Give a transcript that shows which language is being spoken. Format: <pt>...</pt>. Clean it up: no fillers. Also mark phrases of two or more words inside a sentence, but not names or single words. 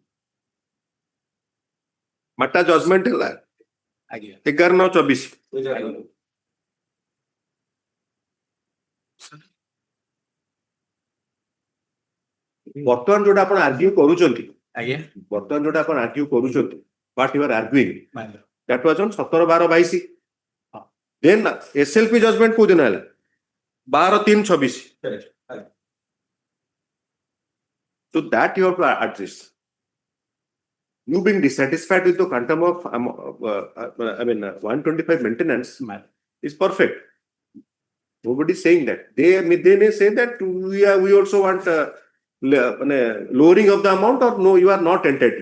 <or>ମାଟା ଜଜମେଣ୍ଟ ହେଲା। ଆଜ୍ଞା। 11/9/24। ବର୍ତ୍ତମାନ ଯୋଉଟା ଆପଣ ଆର୍ଗ୍ୟୁ କରୁଛନ୍ତି, ଆଜ୍ଞା। ବର୍ତ୍ତମାନ ଯୋଉଟା ଆପଣ ଆର୍ଗ୍ୟୁ କରୁଛନ୍ତି,</or> <en>what you are arguing, that was on 17/12/22. Then SLP judgment</en> <or>କୋଉ ଦିନ ହେଲା?</or> <en>12/3/26. So that you have to address. You being dissatisfied with the quantum of 125 maintenance is perfect. Nobody is saying that. They may say that we also want lowering of the amount, or no, you are not entitled.</en>